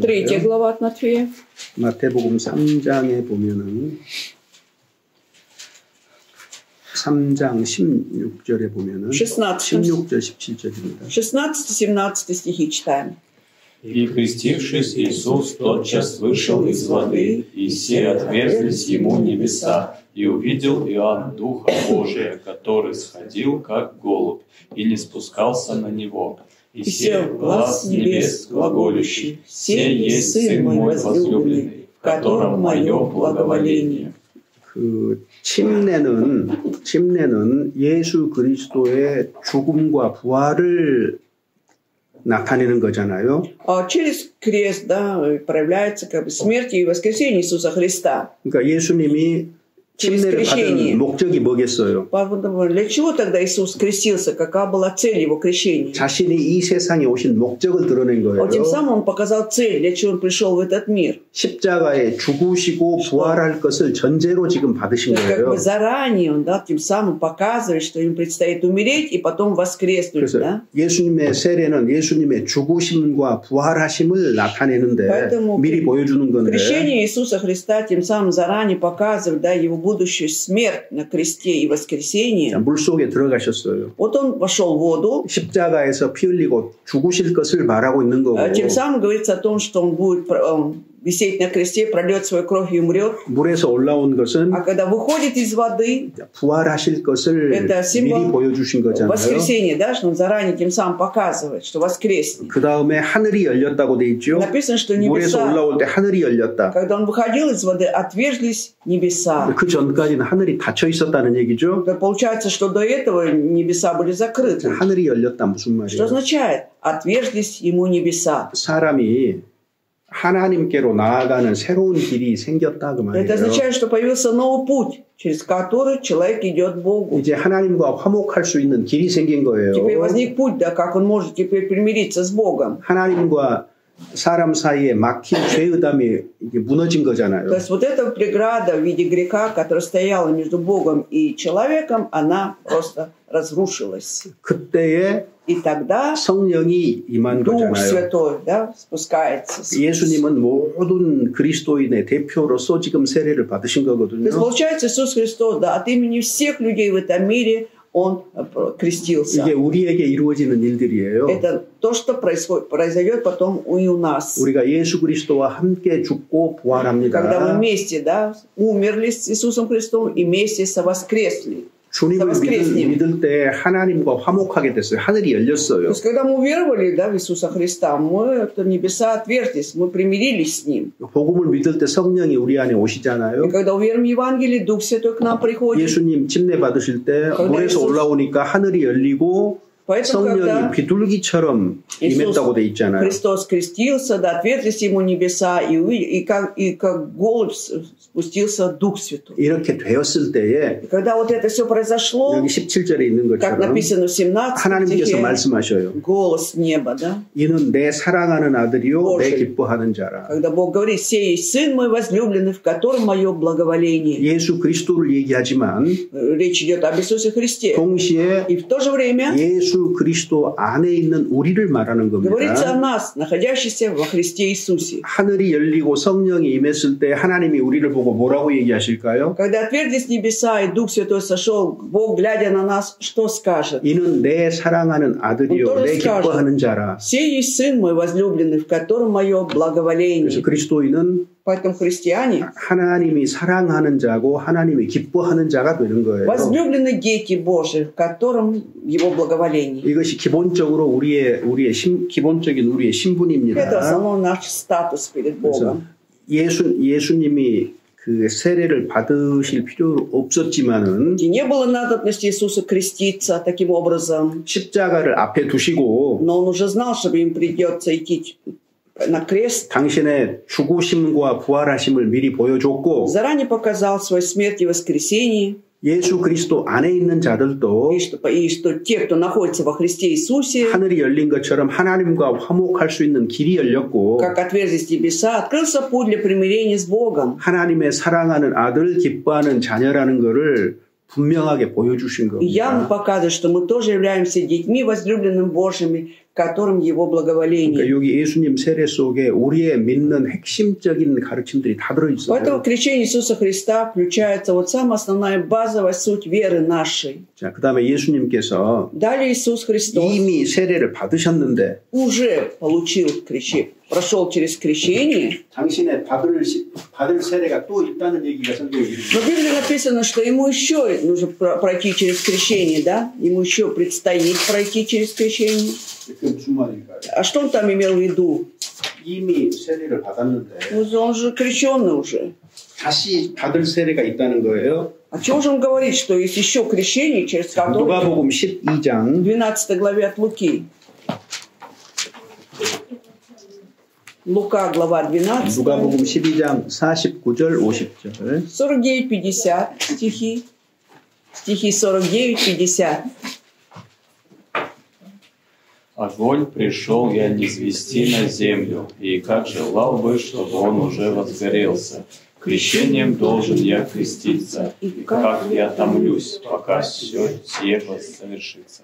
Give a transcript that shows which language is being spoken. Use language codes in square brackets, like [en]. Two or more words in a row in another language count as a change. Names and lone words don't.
[ru] 3 глава от Матфея. [ko] 마태복음 3장에 보면은 3장 16절에 보면은 16절 17절입니다. [ru] 16-17 стихи читаем. И, крестившись, Иисус тотчас вышел из воды, и все отверзлись ему небеса, и увидел Иоанн Духа Божия, который сходил, как голубь, и не спускался на него. И сел глас с небес глаголющий: «Се есть Сын мой возлюбленный, в котором мое благоволение». [ko] 침례는 예수 그리스도의 죽음과 부활을 나타내는 거잖아요. [ru] Через крест, да, проявляется как бы смерть и воскресение Иисуса Христа. [ko] 그러니까 예수님이 침례를 받은 목적이 뭐겠어요? [ru] Для чего тогда Иисус крестился? Какая была цель его крещения? [ko] 자신이 이 세상에 오신 목적을 드러낸 거예요. [ru] Тем самым он показал цель, для чего он пришел в этот мир. [ko] 십자가에 죽으시고 부활할 것을 전제로 지금 받으신 거예요. [ru] Как бы заранее он, да, тем самым показывает, что им предстоит умереть и потом воскреснуть. Да? [ko] 예수님의 세례는 예수님의 죽으심과 부활하심을 나타내는데 미리 보여주는 건데. [ru] Крещение Иисуса Христа тем самым заранее показывает, да, его будущую смерть на кресте и воскресение. [ko] 물속에 들어가셨어요. [ru] Вот он вошел в воду. [ko] 십자가에서 피 흘리고 죽으실 것을 말하고 있는 거고. [ru] Тем самым говорится о том, что он будет висеть на кресте, прольет свою кровь и умрет. [ko] 물에서 올라온 것은 [ru] А когда выходит из воды, [ko] 부활하실 것을 [ru] это [ko] 미리 보여주신 거잖아요. [ru] воскресение, да, что он заранее тем самым показывает, что воскреснет. [ko] 그 다음에 하늘이 열렸다고 돼 있죠. [ru] Написано, что [ko] 물에서 [ru] небеса, [ko] 올라올 때 하늘이 열렸다. [ru] когда он выходил из воды, отверзлись небеса. [ko] 그 전까지는 하늘이 닫혀 있었다는 얘기죠. [ru] Получается, что до этого небеса были закрыты. [ko] 하늘이 열렸다 무슨 말이에요? [ru] Что означает? Отверзлись ему небеса. [ko] 사람이 하나님께로 나아가는 새로운 길이 생겼다 그 말이에요. [ru] Это означает, что появился новый путь, через который человек идет к Богу. [ko] 이제 하나님과 화목할 수 있는 길이 생긴 거예요. [ru] Теперь возник путь, да, как он может теперь примириться с Богом. [ko] 하나님과 사람 사이에 막힌 죄의담이 이게 무너진 거잖아요. [ru] То есть вот эта преграда в виде греха, которая стояла между Богом и человеком, она просто разрушилась. [ko] 그때에 [ru] И тогда [ko] 성령이 임한 [ru] Дух [ko] 거잖아요. [ru] Святой, да, спускается. [ko] 예수님은 모든 그리스도인의 대표로서 지금 세례를 받으신 [ru] То [ko] 거거든요. [ru] есть получается, Иисус Христос, да, от имени всех людей в этом мире Он крестился. [ko] 이게 우리에게 이루어지는 일들이에요. [ru] Это то, что произойдет потом и у нас. [ko] 우리가 예수 그리스도와 함께 죽고 부활합니다. [ru] Когда мы вместе, да, умерли с Иисусом Христом и вместе совоскресли. [ko] 주님을 믿을 때 하나님과 화목하게 됐어요. 하늘이 열렸어요. [ru] То есть, когда мы уверовали, да, в Иисуса Христа, мы, небеса отверзлись, мы примирились с Ним. [ko] 복음을 믿을 때 성령이 우리 안에 오시잖아요. [ru] И когда уверуем в Евангелие, Дух Святой к нам приходит. [ko] 예수님 침례 받으실 때 물에서 올라오니까 하늘이 열리고 성령이 비둘기처럼 임했다고 돼 있잖아요. [ru] Христос крестился, да, отверзлись ему небеса, и как голубь спустился Дух Святой. [ko] 이렇게 되었을 때에 [ru] Когда вот это все произошло, [ko] 여기 17절에 있는 [ru] как [ko] 것처럼 [ru] написано в 17 [ko] 하나님께서 [ru] стихе, [ko] 말씀하셔요. [ru] голос неба, да? [ko] 이는 내 사랑하는 아들이요 내 기뻐하는 자라. [ru] Когда Бог говорит: «Сей есть Сын мой возлюбленный, в котором мое благоволение». [ko] 예수 그리스도를 얘기하지만 [ru] Речь идет об Иисусе Христе. [ko] 동시에 [ru] И в то же время [ko] 예수 그리스도 안에 있는 우리를 말하는 [ru] говорится о [ko] 겁니다. [ru] нас, находящихся во Христе Иисусе. [ko] 하늘이 열리고 성령이 임했을 때 하나님이 우리를 보고 뭐라고 얘기하실까요? [ru] Когда отверзлись небеса и Дух Святой сошел, Бог, глядя на нас, что скажет? [ko] 이는 내 사랑하는 아들이요 내 기뻐하는 자라. [ru] «Сей есть Сын мой возлюбленный, в котором мое благоволение». [ko] 그래서 그리스도인은 [ru] Поэтому христиане, [ko] 하나님이 사랑하는 자고 하나님이 기뻐하는 자가 되는 거예요. [ru] возлюбленные дети Божии, в котором его благоволение. [ko] 이것이 기본적으로 기본적인 우리의 신분입니다. [ru] Это в основном наш статус перед Богом. [ko] 예수님이 그 세례를 받으실 필요 없었지만은 [ru] И не было надобности Иисуса креститься таким образом. [ko] 십자가를 앞에 두시고 [ru] Но он уже знал, что им придется идти на крест. [ko] 당신의 죽으심과 부활하심을 미리 보여줬고 [ru] Заранее показал свою смерть и воскресение. [ko] 예수 그리스도 안에 있는 자들도 [ru] И что те, кто находится во Христе Иисусе, [ko] 하늘이 열린 것처럼 하나님과 화목할 수 있는 길이 열렸고 [ru] как отверзлись небеса, открылся путь для примирения с Богом. [ko] 하나님의 사랑하는 아들, 기뻐하는 자녀라는 것을 분명하게 보여주신 [ru] И явно [ko] 겁니다. [ru] показывает, что мы тоже являемся детьми, возлюбленными Божьими, которым Его благоволение. [ko] 그러니까 여기 예수님 세례 속에 우리의 믿는 핵심적인 가르침들이 다 들어있어요. [ru] Поэтому крещение Иисуса Христа включается вот самая основная базовая суть веры нашей. [ko] 자, 그 다음에 예수님께서 [ru] Далее Иисус Христос [ko] 이미 세례를 받으셨는데 [ru] уже получил крещение, прошел через крещение. [ko] 당신의 받을 세례가 또 있다는 얘기가 성경에 [ru] Но в Библии написано, что ему еще нужно пройти через крещение, да? Ему еще предстоит пройти через крещение. [ko] 그게 무슨 말일까요? [ru] А что он там имел в виду? [ko] 이미 세례를 받았는데 [ru] Он же крещенный уже. [ko] 다시 받을 세례가 있다는 거예요. [ru] О чем же он говорит, что есть еще крещение, через которое... [ko] 누가복음 12장 [ru] 12 главе от Луки. Лука, глава 12. [ko] 누가복음 12장 49절 50절 [ru] 49-50 стихи. Стихи 49-50. Огонь пришел я низвести на землю, и как желал бы, чтобы он уже возгорелся. Крещением должен я креститься, и как я томлюсь, пока все сие совершится.